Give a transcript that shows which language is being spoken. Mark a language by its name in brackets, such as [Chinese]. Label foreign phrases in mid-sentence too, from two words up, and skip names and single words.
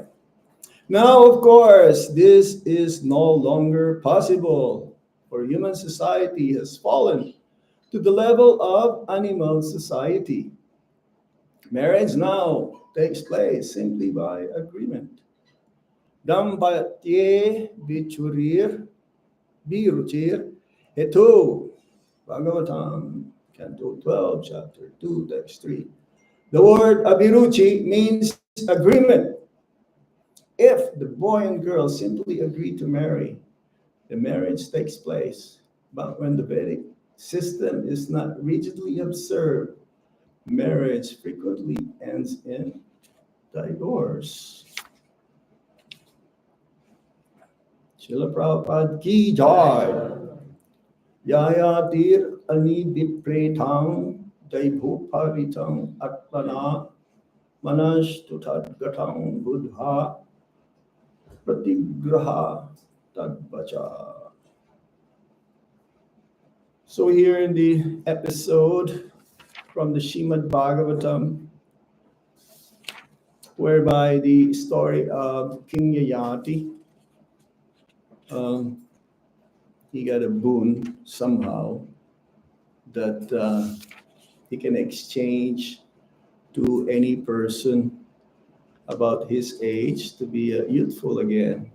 [English] Now, of course, this is no longer possible, for human society has fallen to the level of animal society. Marriage now takes place simply by agreement. [Sanskrit] Dampatye bichurir biruchir hetu. [English] Bhagavatam, Canto 12, Chapter 2, Text 3. The word abiruchi means agreement. If the boy and girl simply agree to marry, the marriage takes place. But when the Vedic system is not rigidly observed, marriage frequently ends in divorce. [Hindi] Srila Prabhupada ki jai. [Sanskrit] Yayatir ani vipretam jai bhuparitam atmana manas tutadgatam buddha pratigraha tadvacha. [English] So here in the episode from the Srimad Bhagavatam, whereby the story of King Yayati, he got a boon somehow that he can exchange to any person about his age to be youthful again.